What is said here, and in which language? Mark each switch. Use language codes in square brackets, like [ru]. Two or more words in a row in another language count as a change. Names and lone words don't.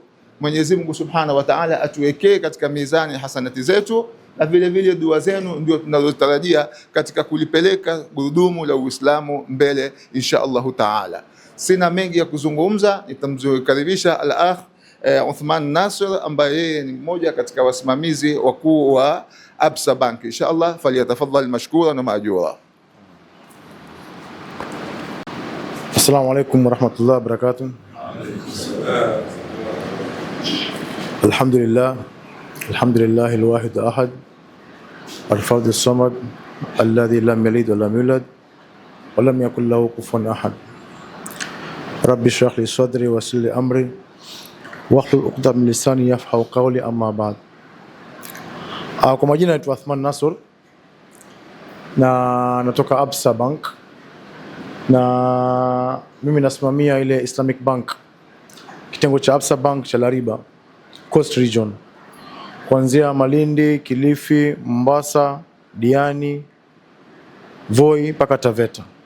[sw] Mwenyezi Mungu [ar] سبحانه وتعالى [sw] atuwekee katika mizani hasanati zetu, na vile vile dua zenu ndio tunazotarajia katika kulipeleka gurudumu la Uislamu mbele [ar] إن شاء الله تعالى. [sw] Sina mengi ya kuzungumza, nitamkaribisha al-akh Uthman Nasir ambaye yeye ni mmoja katika wasimamizi wakuu wa Absa Bank. [ar] إن شاء الله فليتفضل مشكورا و مأجورا. السلام عليكم ورحمة الله وبركاته. الحمد لله الواحد الأحد الفرد الصمد الذي لم يلد ولم يولد ولم يكن له كفوا أحد. رب اشرح لي صدري ويسر لي أمري واحلل عقدة من لساني يفقهوا قولي أما بعد. [sw] Kwa majina naitwa Uthman Nasr na natoka Absa Bank, na mimi nasimamia ile Islamic Bank, kitengo cha Absa Bank cha Lariba Coast Region, kuanzia Malindi, Kilifi, Mombasa, Diani, Voi mpaka Taveta.